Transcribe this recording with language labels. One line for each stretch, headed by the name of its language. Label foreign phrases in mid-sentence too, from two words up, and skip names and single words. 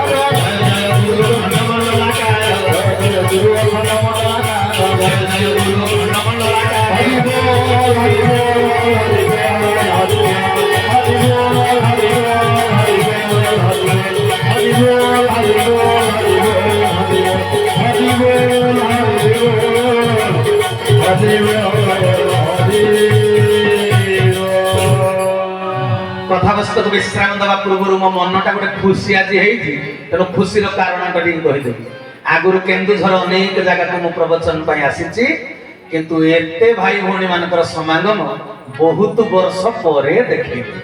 Bangla: জয় জয় গুরু অখণ্ড মণ্ডলাকার জয় গুরু মণ্ডলাকার জয় জয় গুরু অখণ্ড মণ্ডলাকার হরি বল হরি বল হরি বল হরি বল হরি বল হরি বল হরি বল হরি বল হরি বল হরি বল হরি বল হরি বল
Odia: କଥାବସ୍ତୁକୁ ବିଶ୍ରାମ ଦେବା ପୂର୍ବରୁ ମୋ ମନଟା ଗୋଟେ ଖୁସି ଆଜି ହେଇଛି ତେଣୁ ଖୁସିର କାରଣଟା ଟିକେ କହିଦେବି ଆଗରୁ କେନ୍ଦୁଝର ଅନେକ ଜାଗାକୁ ମୁଁ ପ୍ରବଚନ ପାଇଁ ଆସିଛି କିନ୍ତୁ ଏତେ ଭାଇ ଭଉଣୀ ମାନଙ୍କର ସମାଗମ ବହୁତ ବର୍ଷ ପରେ ଦେଖିଲି